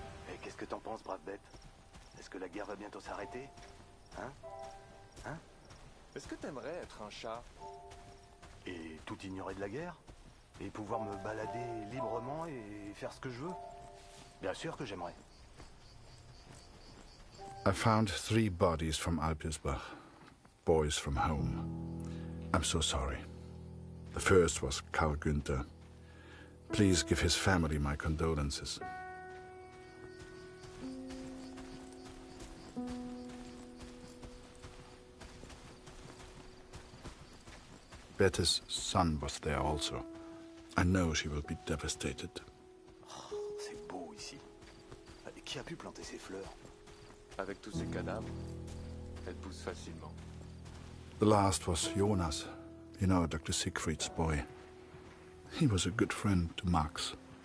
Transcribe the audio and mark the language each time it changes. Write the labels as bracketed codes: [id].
[fr] Et qu'est-ce que t'en penses, brave bête? Est-ce que la guerre va bientôt s'arrêter? Hein? Hein? Est-ce que t'aimerais être un chat? Et tout ignorer de la guerre? Et pouvoir me balader librement et faire ce que je veux? Bien sûr que j'aimerais. [en] I found 3 bodies from Alpirsbach. Boys from home. I'm so sorry. The first was Karl Günther. Please give his family my condolences. Bette's son was there also. I know she will be devastated. [fr] Oh, c'est beau ici. Et qui a pu planter ces fleurs? Avec tous ces cadavres, elles poussent facilement. [en] The last was Jonas, you know, Dr. Siegfried's boy. He was a good friend to Max.